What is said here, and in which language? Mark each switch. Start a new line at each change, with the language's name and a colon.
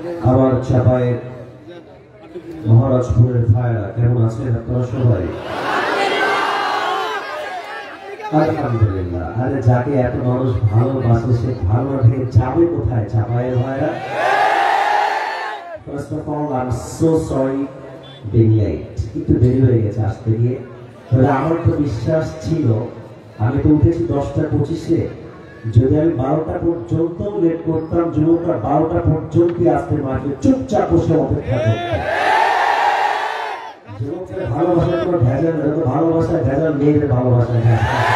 Bangla: আমার চাপায়ের মহারাজপুরের ভাইরা কেমন আছেন আপনারা সবাই? আলহামদুলিল্লাহ। আরে যাকে এত মানুষ ভালোবাসে সে ভালো থেকে যাবে কোথায় চাপায়ের ভাইরা?
English: First of all, I'm so sorry being late.
Bangla: একটু দেরি হয়ে গেছে আসতে গিয়ে। তবে আমার তো বিশ্বাস ছিল, আমি তো উঠেছি 10:25-এ, যদি আমি 12টা পর্যন্ত লেট করতাম যুবকরা 12টা পর্যন্তই আসতে মাঠে চুপচাপ বসে অপেক্ষা করতাম। যুবকদের ভালোবাসার কোনো ভেজাল নেই, তো ভালোবাসায় ভেজাল, মেয়েদের ভালোবাসায় ভেজাল।